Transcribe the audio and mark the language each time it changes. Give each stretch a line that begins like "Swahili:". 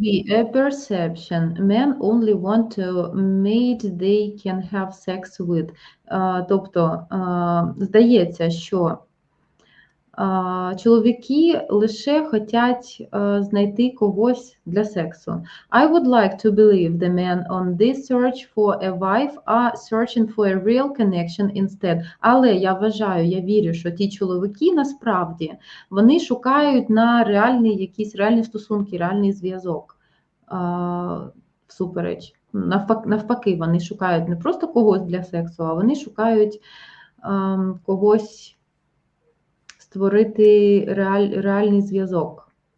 English: be a perception men only want to mate they can have sex with.
Ukrainian: Тобто, здається, що чоловіки лише хочуть знайти когось для сексу.
English: I would like to believe the men on this search for a wife are searching for a real connection instead.
Ukrainian: Але я вважаю, я вірю, що ті чоловіки насправді вони шукають на якісь реальні стосунки, реальний зв'язок. Всупереч. Навпаки, вони шукають не просто когось для сексу, а вони шукають когось створити реальний зв'язок.